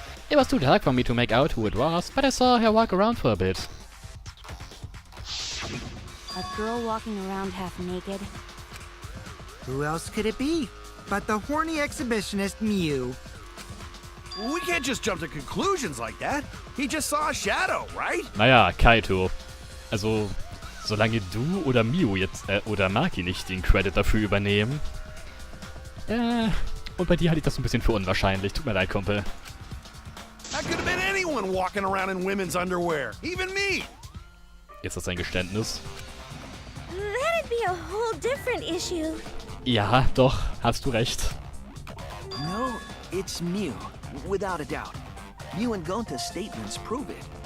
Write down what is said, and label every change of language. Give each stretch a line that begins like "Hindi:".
English: It was too dark for me to make out who it was, but I saw her walk around for a bit. A girl walking around half naked. Who else could it be but the horny exhibitionist Mew? We can't just jump to conclusions like that. He just saw a shadow, right?
German: Naja, Kaito. Also, solange du oder Miyu jetzt, oder Maki nicht den Credit dafür übernehmen. Und bei dir halte ich das ein bisschen für unwahrscheinlich. Tut mir leid, Kumpel.
English: That could have been anyone walking around in women's underwear. Even me.
German: Ist das ein Geständnis?
English: That'd be a whole different issue.
German: Ja, doch, hast du recht.
English: No, it's Mew, without a doubt. Mew and Gonta's statements prove it.